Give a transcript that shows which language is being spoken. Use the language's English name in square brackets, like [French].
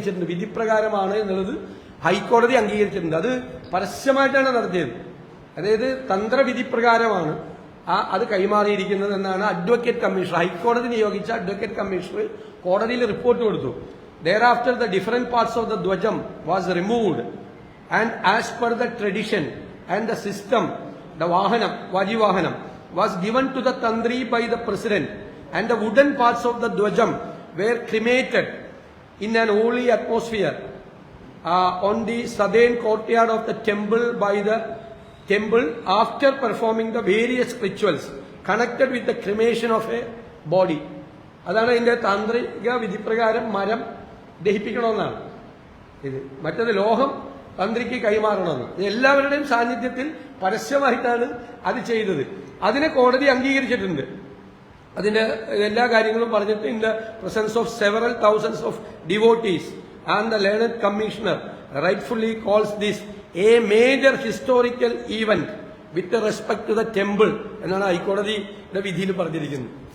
[Malayalam] വിധിപ്രകാരമാണ് എന്നുള്ളത് ഹൈക്കോടതി അംഗീകരിച്ചിട്ടുണ്ട്. അത് പരസ്യമായിട്ടാണ് നടത്തിയത്. അതായത് തന്ത്രവിധി പ്രകാരമാണ് അത് കൈമാറിയിരിക്കുന്നത് എന്നാണ് അഡ്വക്കേറ്റ് കമ്മീഷണർ, ഹൈക്കോടതി നിയോഗിച്ച അഡ്വക്കേറ്റ് കമ്മീഷണർ കോടതിയിൽ റിപ്പോർട്ട് കൊടുത്തു. [English] Thereafter the different parts of the Dwajam was removed and as per the tradition and the system, the Vajivahanam was given to the Tandri by the president and the wooden parts of the Dwajam were cremated in an holy atmosphere on the southern courtyard of the temple by the temple after performing the various rituals connected with the cremation of a body. [Malayalam] അതാണ് ഇതിന്റെ താന്ത്രിക വിധിപ്രകാരം മരം ദഹിപ്പിക്കണമെന്നാണ് ഇത്. മറ്റത് ലോഹം തന്ത്രിക്ക് കൈമാറണമെന്ന്. എല്ലാവരുടെയും സാന്നിധ്യത്തിൽ പരസ്യമായിട്ടാണ് അത് ചെയ്തത്. അതിനെ കോടതി അംഗീകരിച്ചിട്ടുണ്ട്. അതിന്റെ എല്ലാ കാര്യങ്ങളും പറഞ്ഞിട്ട് [English] in the presence of several thousands of devotees and the learned commissioner rightfully calls this a major historical event with respect to the temple [Malayalam] എന്നാണ് ഹൈക്കോടതിയുടെ വിധിയിൽ പറഞ്ഞിരിക്കുന്നത്.